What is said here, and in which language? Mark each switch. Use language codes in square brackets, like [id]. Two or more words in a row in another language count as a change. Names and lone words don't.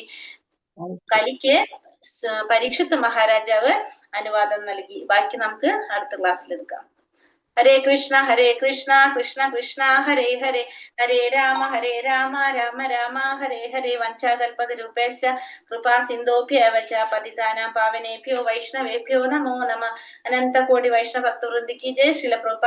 [ml] കലിക്ക് പരീക്ഷിത് മഹാരാജാവ് അനുവാദം നൽകി. ബാക്കി നമുക്ക് അടുത്ത ക്ലാസ്സിൽ എടുക്കാം. [sa] ഹരേ കൃഷ്ണ കൃഷ്ണ കൃഷ്ണ ഹരേ ഹരേ ഹരേ രാമ രാമ രാമ ഹരേ ഹരേ. വഞ്ചാകൽപതരൂപേശ്ച കൃപാ സിന്ധോഭ്യവ ച പതിതാനാം പാവനേഭ്യോ വൈഷ്ണവേഭ്യോ നമോ നമഃ. [ml] അനന്തകോടി വൈഷ്ണവ ഭക്തവൃന്ദിക്ക് ജയ്. ശ്രീല പ്രഭുപാദ